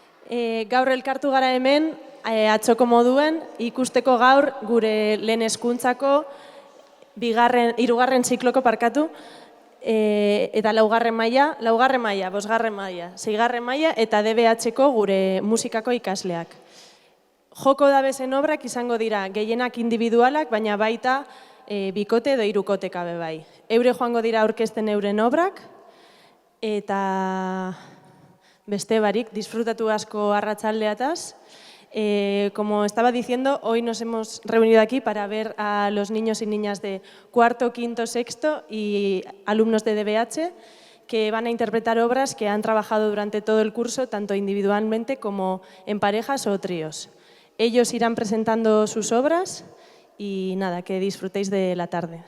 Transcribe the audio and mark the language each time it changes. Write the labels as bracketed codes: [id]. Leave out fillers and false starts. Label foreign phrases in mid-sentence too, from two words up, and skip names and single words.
[eu] Gaur elkartu gara hemen, atzoko moduen, ikusteko gaur gure lehen hezkuntzako hirugarren zikloko eta laugarren maila, bosgarren maila, seigarren maila eta DBH-ko gure musikako ikasleak. Joko dabezen obrak izango dira gehienak individualak, baina baita bikote edo hirukoteka be bai. Eure joango dira aurkezten euren obrak eta beste barik, disfrutatu asko arratsaldeataz. [es] Como estaba diciendo, hoy nos hemos reunido aquí para ver a los niños y niñas de cuarto, quinto, sexto y alumnos de DBH que van a interpretar obras que han trabajado durante todo el curso, tanto individualmente como en parejas o tríos. Ellos irán presentando sus obras y nada, que disfrutéis de la tarde.